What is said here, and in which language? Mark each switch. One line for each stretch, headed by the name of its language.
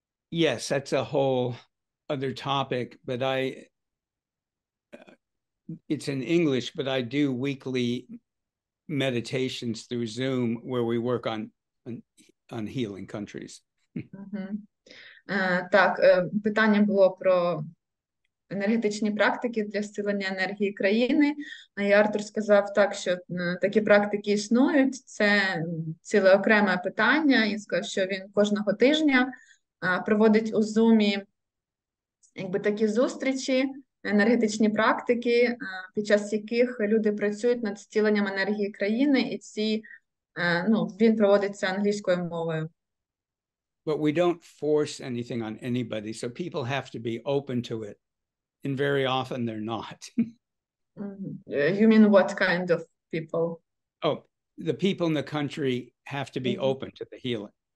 English: Yes, that's a whole other topic, but it's in English, but I do weekly meditations through Zoom where we work on healing countries.
Ukrainian: Так, питання було про енергетичні практики для зцілення енергії країни. І Артур сказав так, що такі практики існують, це ціле окреме питання. Він сказав, що він кожного тижня проводить у Zoom такі зустрічі, енергетичні практики, під час яких люди працюють над зціленням енергії країни, і він проводиться англійською мовою.
English: But we don't force anything on anybody, so people have to be open to it, and very often they're not. You mean what kind of people? Oh, the people in the country have to be open to the healing.